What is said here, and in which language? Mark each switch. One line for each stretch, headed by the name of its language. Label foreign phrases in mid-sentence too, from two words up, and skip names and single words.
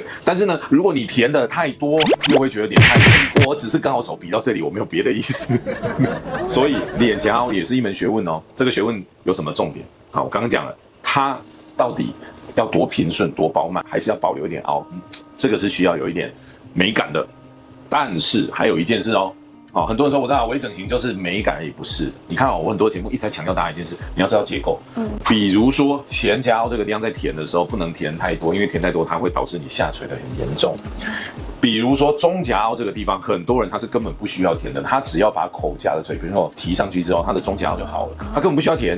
Chinese: 但是呢，如果你填的太多，又會覺得臉太圓。我只是剛好手比到這裡，我沒有別的意思。所以臉頰凹也是一門學問哦。這個學問有什麼重點？我剛剛講了，它到底要多平順、多飽滿，還是要保留一點凹？這個是需要有一點美感的。但是還有一件事哦。很多人說我知道微整形就是美感，也不是。你看我很多節目一直在強調大家一件事，你要知道結構。比如說前頰凹這個地方在填的時候不能填太多，因為填太多它會導致你下垂的很嚴重。比如說中頰凹這個地方，很多人他是根本不需要填的，他只要把口頰的嘴邊肉提上去之後，他的中頰凹就好了，他根本不需要填。